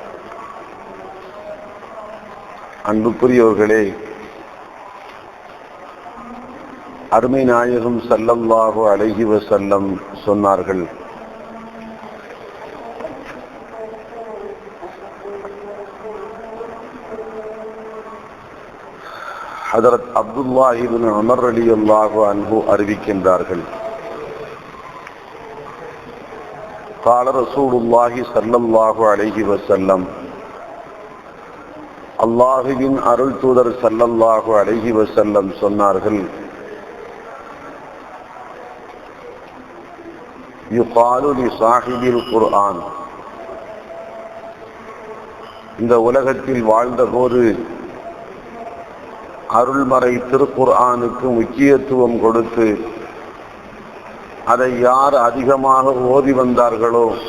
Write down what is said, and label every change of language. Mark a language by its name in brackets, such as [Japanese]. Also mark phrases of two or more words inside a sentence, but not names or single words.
[Tamil] அன்புக்குரியவர்களே, அருமை நாயகம் [Arabic] صلى الله عليه وسلم [Tamil] சொன்னார்கள்: ஹதரத் அப்துல்லாஹ் இப்னு உமர் [Arabic] رضي الله عنه [Tamil] அறிவிக்கின்றார்கள்: [Arabic] قال رسول الله صلى الله عليه وسلم, [Tamil] அல்லாஹுவின் அருள் தூதர் [Arabic] صلى الله عليه وسلم [Tamil] சொன்னார்கள்: [Arabic] يقال لصاحب القرآن. [Tamil] இந்த உலகத்தில் வாழ்ந்தபோது அருள்மறை திருக்குர்ஆனுக்கு முக்கியத்துவம் கொடுத்து அதை யார் அதிகமாக ஓதி வந்தார்களோ,